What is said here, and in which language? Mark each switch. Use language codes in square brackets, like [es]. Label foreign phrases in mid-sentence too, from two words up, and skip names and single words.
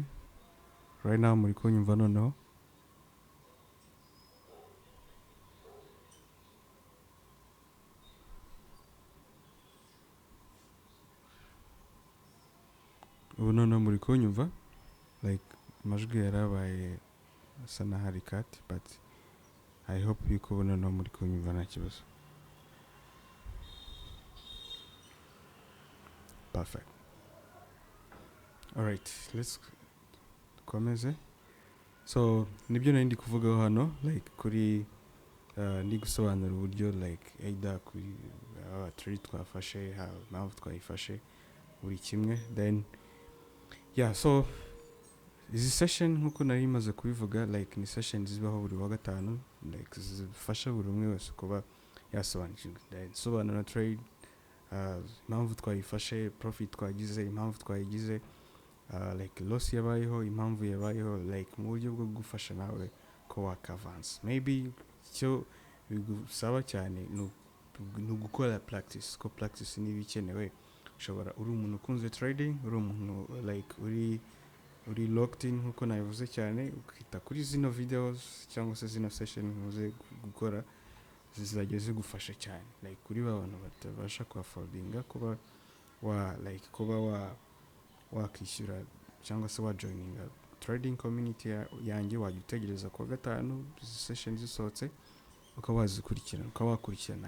[en] Right now [rw] muri kunyumva noneho? Ubu noneho muri kunyumva? Like amajwi yarabaye asa n'ahari cut, [en] but I hope you [rw] ko noneho muri kunyumva nta kibazo. [en] Perfect. Alright, let's [rw] komeze. So nibyo nari ndi kuvugaho hano, like kuri ndi gusobanura uburyo [en] like either [rw] kuri trade twafashe, impamvu twayifashe, buri kimwe. [en] Then yeah, [rw] so izi session nkuko nari maze kubivuga, like ni session zibaho buri wa gatanu, like zifasha buri umwe wese kuba yasobanukirwa. Then sobanura trade, impamvu twayifashe, profit twagize, impamvu twayigize, [en] like loss [rw] yabayeho, impamvu yabayeho, like mu buryo bwo gufasha nawe ko wakavance. Maybe cyo bigusaba cyane no gukora practice, ko practice ni bikenewe. Ushobora uri umuntu ukunze trading, uri umuntu like uri [en] locked in [rw] nkuko nabivuze cyane, ukita kuri zino videos cyangwa se zino session muze gukora, zizajya zigufasha cyane, like kuri abantu batabasha ku affordinga kuba wakishyura cyangwa se wa joininga trading community yanjye, wajya utegereza kwa gatanu session zisohotse ukawazikurikirana, ukawakurikirana